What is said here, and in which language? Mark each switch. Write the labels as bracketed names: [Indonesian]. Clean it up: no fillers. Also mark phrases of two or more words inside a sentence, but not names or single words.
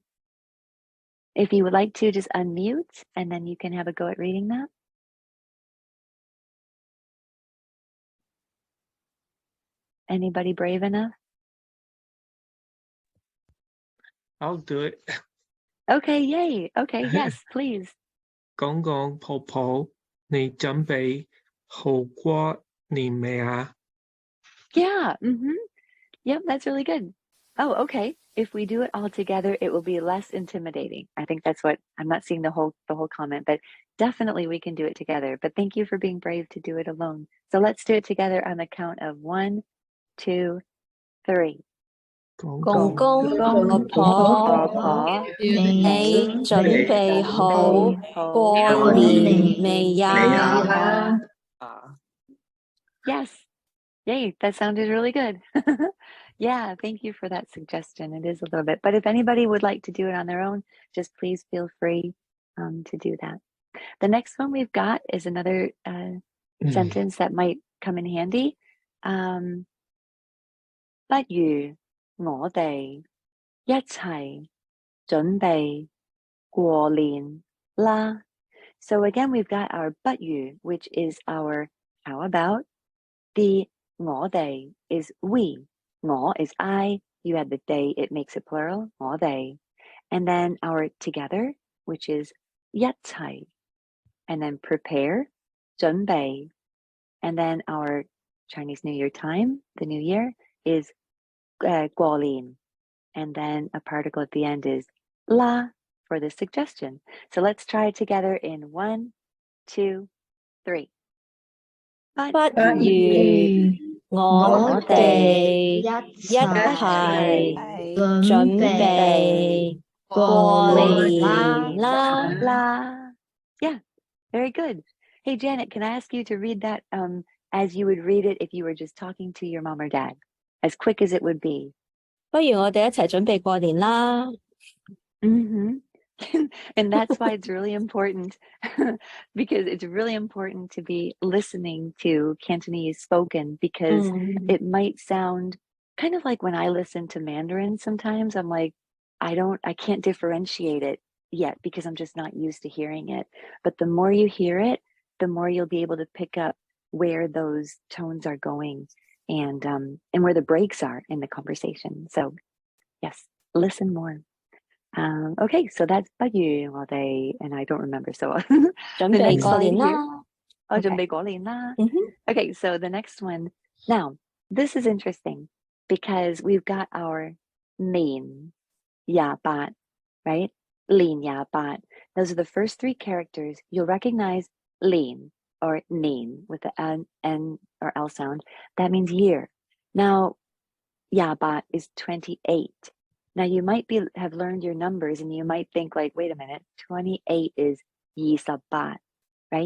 [English] If you would like to, just unmute, and then you can have a go at reading that. Anybody brave enough? I'll do it. Okay, yay. Okay, yes, please. [Cantonese] 公公婆婆，你準備好過年未啊？ [English] Yeah. Yep, that's really good. Oh, okay. If we do it all together, it will be less intimidating. I think that's what I'm not seeing the whole comment, but definitely we can do it together. But thank you for being brave to do it alone. So let's do it together on the count of 1, 2, 3. [Cantonese] 公公公婆婆，你準備好過年未呀？ [English] Yes. Yay, that sounded really good. Yeah, thank you for that suggestion. It is a little bit, but if anybody would like to do it on their own, just please feel free to do that. The next one we've got is another sentence that might come in handy. [Cantonese] 不如我哋一齊準備過年啦. [English] So again, we've got our 不如, which is our how about. The 我哋 is we. 我 is I. You add the they, it makes it plural. [Cantonese] 我哋. [English] And then our together, which is 一齊. And then prepare, [Cantonese] 準備. [English] And then our Chinese New Year time, the new year, is 過年. And then a particle at the end is 啦 for the suggestion. So let's try it together in 1, 2, 3. [Cantonese] 不如我哋一齊準備過年啦. [English] Yeah, very good. Hey, Janet, can I ask you to read that as you would read it if you were just talking to your mom or dad, as quick as it would be? [Cantonese] 不如我哋一齊準備過年啦。 [English] And that's why it's really important because it's really important to be listening to Cantonese spoken because it might sound kind of like when I listen to Mandarin sometimes I'm like I can't differentiate it yet because I'm just not used to hearing it, but the more you hear it the more you'll be able to pick up where those tones are going and where the breaks are in the conversation. So yes, listen more. Okay, so that's [Cantonese] 不如我哋 [English] and I don't remember, so [Cantonese] 準備過年啦。 Oh, 準備過年啦. [English] Okay, so the next one. Now, this is interesting because we've got our 年廿八, right? [Cantonese] 年廿八. [English] Those are the first three characters. You'll recognize 年 or 年 with the N or L sound. That means year. Now, 廿八 is 28. Now you might have learned your numbers and you might think like, wait a minute, 28 is 28, right?